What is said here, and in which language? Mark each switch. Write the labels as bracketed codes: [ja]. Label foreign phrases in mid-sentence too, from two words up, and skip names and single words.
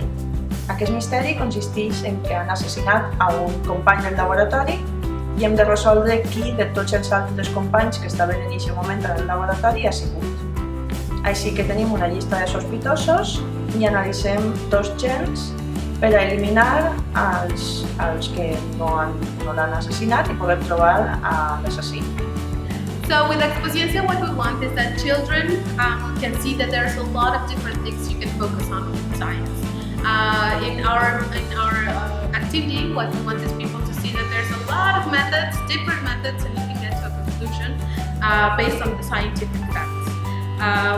[ca] Aquest misteri consisteix en que han assassinat a un company del laboratori i hem de resoldre qui de tots els altres companys que estaven en aquest moment en el laboratori ha sigut. Així que tenim una llista de sospitosos i analitzem dos gens per a eliminar els que no l'han assassinat i poder trobar l'assassí. [en] So with Expociencia, what we want is that children can see that there's a lot of different things you can focus on with science. In our activity, what we want is people to see that there's a lot of methods, different methods, and you can get to a conclusion based on the scientific facts.